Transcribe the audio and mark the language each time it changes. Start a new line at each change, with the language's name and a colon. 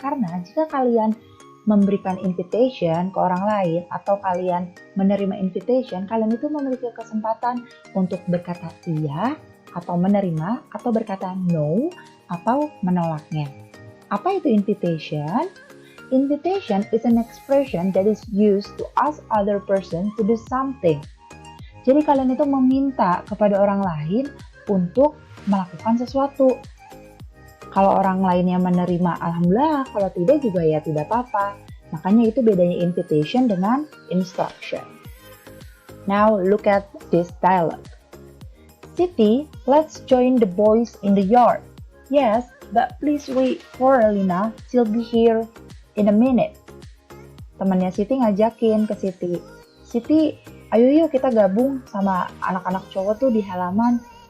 Indonesian: Karena jika kalian memberikan invitation ke orang lain atau kalian menerima invitation, kalian itu memiliki kesempatan untuk berkata iya atau menerima atau berkata no atau menolaknya. Apa itu invitation?
English: Invitation is an expression that is used to ask other person to do something.
Indonesian: Jadi kalian itu meminta kepada orang lain untuk melakukan sesuatu. Kalau orang lainnya menerima, alhamdulillah. Kalau tidak juga ya tidak apa-apa. Makanya itu bedanya invitation dengan instruction.
English: Now look at this dialogue. Siti, let's join the boys in the yard. Yes, but please wait for Lina. She'll be here in a minute.
Indonesian: Temannya Siti ngajakin ke Siti. Siti, ayo yuk kita gabung sama anak-anak cowok tuh di halaman.